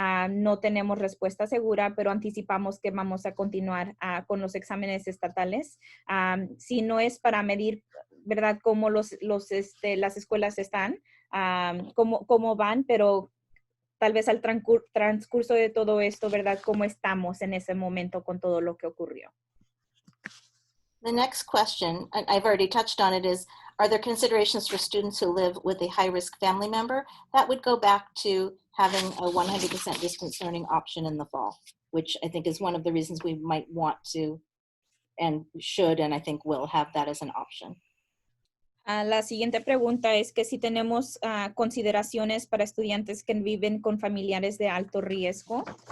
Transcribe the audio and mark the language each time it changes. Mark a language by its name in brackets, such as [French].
[Spanish] No tenemos respuesta segura, pero anticipamos que vamos a continuar con los exámenes estatales. Si no es para medir, ¿verdad?, cómo las escuelas están, cómo van, pero tal vez al transcurso de todo esto, ¿verdad?, cómo estamos en ese momento con todo lo que ocurrió. [English] The next question, and I've already touched on it, is, are there considerations for students who live with a high-risk family member? That would go back to having a 100% distance learning option in the fall, which I think is one of the reasons we might want to and should, and I think will have that as an option. [Spanish] La siguiente pregunta es que si tenemos consideraciones para estudiantes que viven con familiares de alto riesgo.